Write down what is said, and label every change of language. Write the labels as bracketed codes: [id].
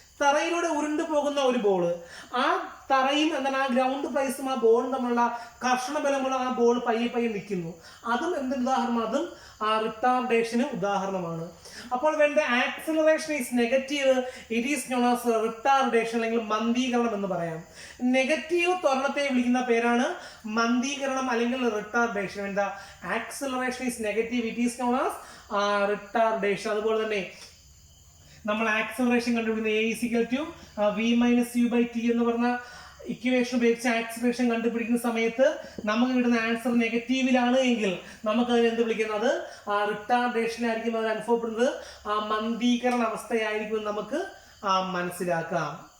[ml] തറയിലൂടെ ഉരുണ്ടു പോകുന്ന ഒരു ബോൾ, ആ തറയും എന്താണ് ആ ഗ്രൗണ്ട് പ്ലേസും ആ ബോളും തമ്മിലുള്ള കർഷണ ബലമുള്ള ആ ബോൾ പയ്യെ പയ്യെ നിൽക്കുന്നു. അതും എന്തൊരു ഉദാഹരണം? അതും ആ റിട്ടാർഡേഷന് ഉദാഹരണമാണ്. [en] അപ്പോൾ when the acceleration is negative, it is known as retardation [ml] അല്ലെങ്കിൽ മന്ദീകരണം എന്ന് പറയാം. നെഗറ്റീവ് ത്വരണത്തെ വിളിക്കുന്ന പേരാണ് മന്ദീകരണം അല്ലെങ്കിൽ retardation. [en] when the acceleration is negative, it is known as retardation. [ml] അതുപോലെ തന്നെ നമ്മൾ ആക്സിലറേഷൻ കണ്ടുപിടിക്കുന്ന [en] a is equal to v minus u by t [ml] എന്ന് പറഞ്ഞ ഇക്വേഷൻ ഉപയോഗിച്ച് ആക്സിലറേഷൻ കണ്ടുപിടിക്കുന്ന സമയത്ത് നമുക്ക് കിട്ടുന്ന ആൻസർ നെഗറ്റീവിലാണ് എങ്കിൽ നമുക്ക് അതിന് എന്ത് വിളിക്കുന്നത്? റിട്ടാർഡേഷൻ ആയിരിക്കും അത് അനുഭവപ്പെടുന്നത്, മന്ദീകരണ അവസ്ഥയായിരിക്കും നമുക്ക് മനസ്സിലാക്കാം.